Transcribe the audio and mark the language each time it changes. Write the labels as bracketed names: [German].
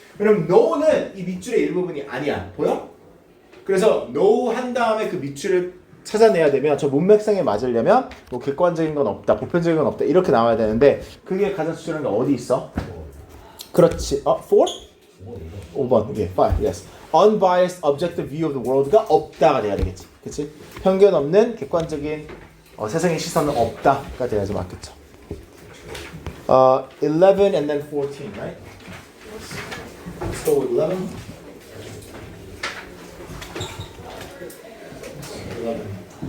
[Korean] 왜냐면 no는 이 밑줄의 일부분이 아니야. 보여? 그래서 no 한 다음에 그 밑줄을 찾아내야 되면 저 문맥상에 맞으려면 뭐 객관적인 건 없다, 보편적인 건 없다 이렇게 나와야 되는데 그게 가장 수준인 게 어디 있어? 그렇지. 4? 5번. 예, 5. [English] Yes. Unbiased objective view of the world가 [Korean] 없다가 돼야 되겠지. 그렇지? 편견 없는 객관적인 세상의 시선은 없다가 돼야지 맞겠죠. [English] 11 and then 14, right? Let's go with 11. 11.